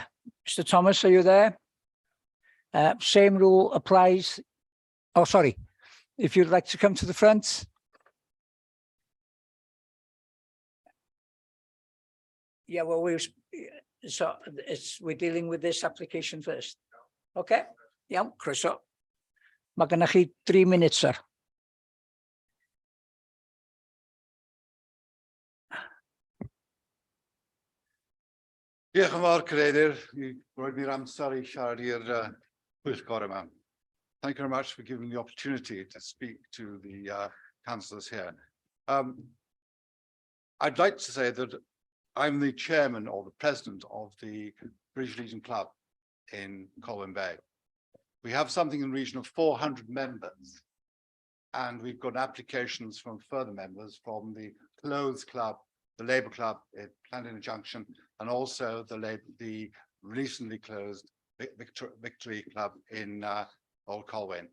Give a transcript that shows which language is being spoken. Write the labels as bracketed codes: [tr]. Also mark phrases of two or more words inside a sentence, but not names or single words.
[en] Mr. Thomas, are you there? Same rule applies. Oh, sorry. If you'd like to come to the front. Yeah, well, we're dealing with this application first. [cy] Okay. Iawn, croeso. Mae gennych chi 3 munud, sir. Diolch yn fawr, Cadeirydd, i roed ni'r amser I siarad i'r pwyllgor yma. [en] Thank you very much for giving me the opportunity to speak to the councillors here. I'd like to say that I'm the chairman or the president of the British Legion Club in Colwyn Bay. We have something in the region of 400 members, and we've got applications from further members from the Clothes Club, the Labour Club at Llandudno Junction, and also the recently closed Victory Club in Old Colwyn.